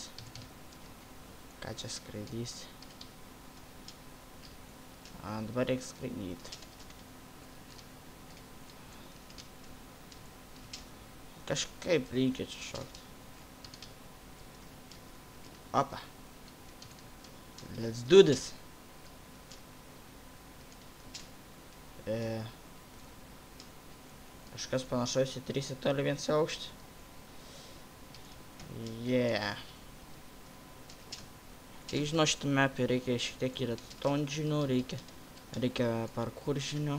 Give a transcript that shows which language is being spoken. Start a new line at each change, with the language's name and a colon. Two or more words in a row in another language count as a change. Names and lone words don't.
Lithuanian: Ką čia skraidys? Dabar reikia skraidyti. Kažkaip reikia čia šokti. Opa.
English: Let's do this.
Lithuanian: Kažkas panašaus į 3 toli 1 aukštį.
English: Yeah.
Lithuanian: Kiek žinau, šitą mapį reikia šiek tiek ir ton žinių, reikia parkour žinių.